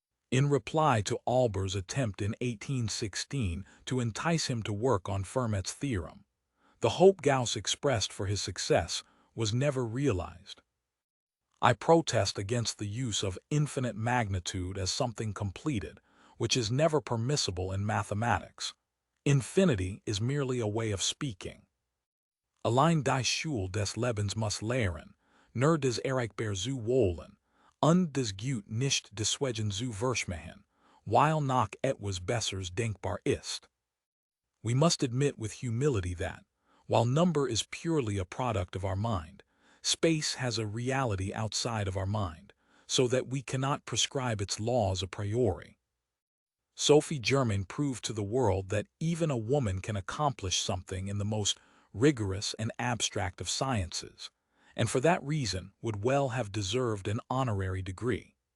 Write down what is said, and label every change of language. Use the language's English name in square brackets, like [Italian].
[English] In reply to Olber's attempt in 1816 to entice him to work on Fermat's theorem, the hope Gauss expressed for his success was never realized. I protest against the use of infinite magnitude as something completed, which is never permissible in mathematics. Infinity is merely a way of speaking. [German] Allein die Schule des Lebens muss lehren, nur des Erreichbar zu wollen, und des Gut nicht deswegen zu verschmähen, weil noch etwas Besseres denkbar ist. [English] We must admit with humility that, while number is purely a product of our mind, space has a reality outside of our mind, so that we cannot prescribe its laws a priori. Sophie Germain proved to the world that even a woman can accomplish something in the most rigorous and abstract of sciences, and for that reason would well have deserved an honorary degree.